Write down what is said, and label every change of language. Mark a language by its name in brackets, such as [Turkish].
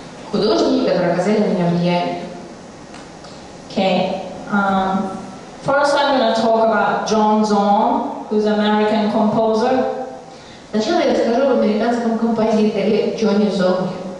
[Russian] Художники, которые оказали на меня влияние. [English] Okay. First, I'm going to talk about John Zorn, who's an American composer. [Russian] Сначала я расскажу об американском композиторе Джонни Зорне.